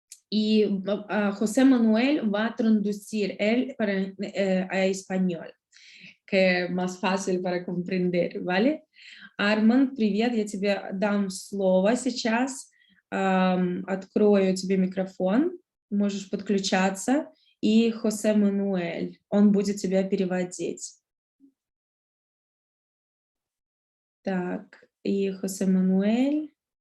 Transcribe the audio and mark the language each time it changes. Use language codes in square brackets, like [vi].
[es] y José Manuel va a traducir él a español, que más fácil para comprender, ¿vale? [ru] Арманд, привет, я тебе дам слово сейчас, открою тебе микрофон, можешь подключаться, и Хосе Мануэль, он будет тебя переводить. [es] Так, y José Manuel.